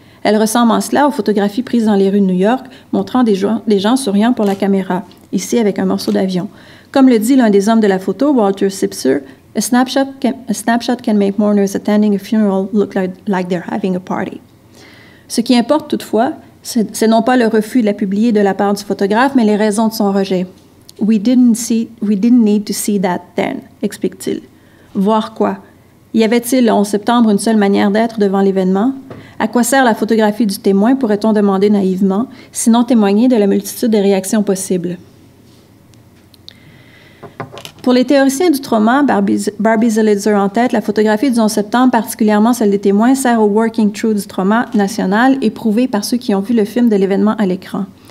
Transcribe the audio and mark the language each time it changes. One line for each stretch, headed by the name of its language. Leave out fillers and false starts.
French: Elle ressemble en cela aux photographies prises dans les rues de New York, montrant des gens souriant pour la caméra, ici avec un morceau d'avion. Comme le dit l'un des hommes de la photo, Walter Sipser,
English: a snapshot can make mourners attending a funeral look like they're having a party.
French: Ce qui importe toutefois, c'est non pas le refus de la publier de la part du photographe, mais les raisons de son rejet.
English: We didn't need to see that then,
French: explique-t-il. Voir quoi? Y avait-il le 11 septembre une seule manière d'être devant l'événement? À quoi sert la photographie du témoin, pourrait-on demander naïvement, sinon témoigner de la multitude des réactions possibles? Pour les théoriciens du trauma, Barbie Zelizer en tête, la photographie du 11 septembre, particulièrement celle des témoins, sert au working through du trauma national, éprouvé par ceux qui ont vu le film de l'événement à l'écran.